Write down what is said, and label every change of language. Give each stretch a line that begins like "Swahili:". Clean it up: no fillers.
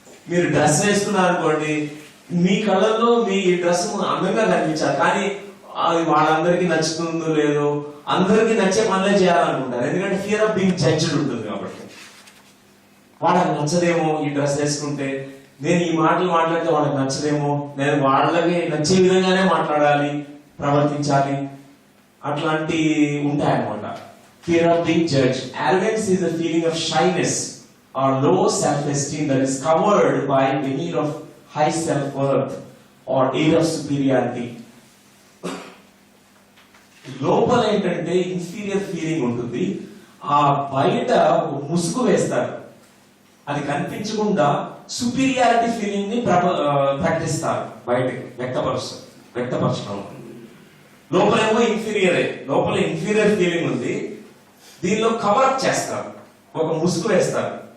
Telugu: మీరు డ్రెస్ వేసుకున్నారు అనుకోండి, మీ కళ్ళల్లో మీ డ్రెస్ అందంగా కనిపించాలి, కానీ అది వాళ్ళందరికీ నచ్చుతుందో లేదో, అందరికీ నచ్చే పనులే చేయాలనుకుంటారు. ఎందుకంటే
English: fear of being judged
Telugu: ఉంటుంది కాబట్టి. వాళ్ళకి నచ్చదేమో ఈ డ్రెస్ వేసుకుంటే, నేను ఈ మాటలు మాట్లాడితే వాళ్ళకి నచ్చదేమో, నేను వాళ్ళకి నచ్చే విధంగానే మాట్లాడాలి, ప్రవర్తించాలి, అట్లాంటి ఉంటాయన్నమాట.
English: Fear of being judge. arrogance is a feeling of shyness or low self-esteem that is covered by veneer of high self-worth or air of superiority.
Telugu: లోపల ఏంటంటే ఇన్ఫీరియర్ ఫీలింగ్ ఉంటుంది, ఆ బయట ముసుగు వేస్తారు, అది కనిపించకుండా సుపీరియారిటీ ఫీలింగ్ ని ప్రకటిస్తారు, బయట వ్యక్తపరచడం. లోపలేమో ఇన్ఫీరియరే, లోపల ఇన్ఫీరియర్ ఫీలింగ్ ఉంది, దీనిలో కవరప్ చేస్తారు, ఒక ముసుగు వేస్తారు.